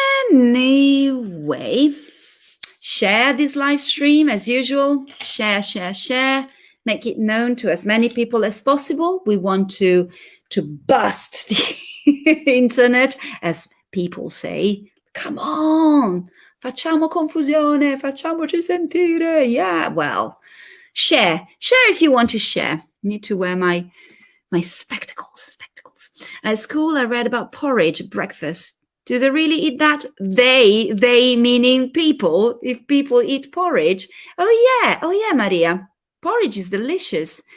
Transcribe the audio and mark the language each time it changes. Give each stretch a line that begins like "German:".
English: Anyway, share this live stream as usual. Share. Make it known to as many people as possible. We want to bust the internet, as people say. Come on,
Italian: facciamo confusione, facciamoci sentire.
English: Yeah, well, share if you want to share. Need to wear my spectacles. At school, I read about porridge at breakfast. Do they really eat that? They meaning people. If people eat porridge, oh yeah, Maria, porridge is delicious.